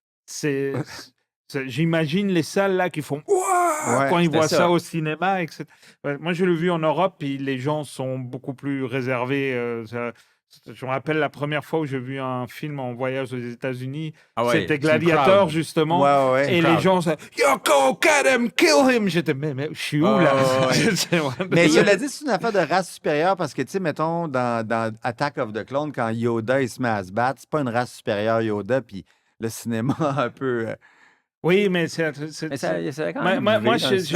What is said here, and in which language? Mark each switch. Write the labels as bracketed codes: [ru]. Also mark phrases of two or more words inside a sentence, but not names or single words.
[fr] J'imagine les salles là qui font Ouah Ouais, quand ils c'était voient ça. ça au cinéma, etc. Ouais, moi, je l'ai vu en Europe, puis les gens sont beaucoup plus réservés. Je me rappelle la première fois où j'ai vu un film en voyage aux États-Unis. Ah ouais, C'était c'est Gladiator, crowd. justement. Ouais. Et les gens, [en] Yo, go, get him, kill him. [fr] J'étais, mais je suis où là? C'est vraiment- Mais cela dit, c'est une affaire de race supérieure parce que, tu sais, mettons, dans Attack of the Clone, quand Yoda il se met à se battre, c'est pas une race supérieure, Yoda, puis le cinéma un peu. Oui, mais Mais ça quand Moi- même moi, arrivé je- dans je-